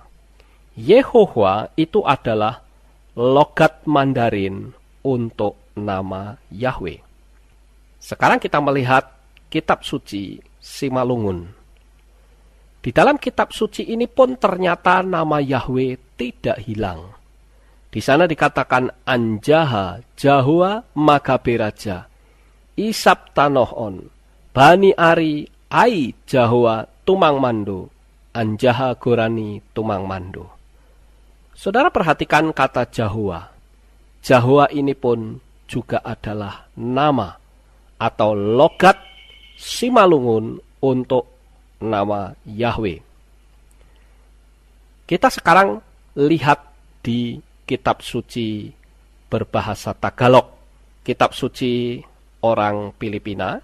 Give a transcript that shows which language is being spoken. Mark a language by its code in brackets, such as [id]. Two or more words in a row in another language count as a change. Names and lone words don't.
[id] Yehowa itu adalah logat Mandarin untuk nama Yahweh. Sekarang kita melihat kitab suci Simalungun. Di dalam kitab suci ini pun ternyata nama Yahweh tidak hilang. [bts] Di sana dikatakan Anjaha Jahua Magaberaja Isap Tanohon Bani Ari Ai Jahua Tumang Mando Anjaha Gorani Tumang Mando. [id] Saudara perhatikan kata Jahua. Jahua ini pun juga adalah nama atau logat Simalungun untuk nama Yahweh. Kita sekarang lihat di kitab suci berbahasa Tagalog, kitab suci orang Filipina.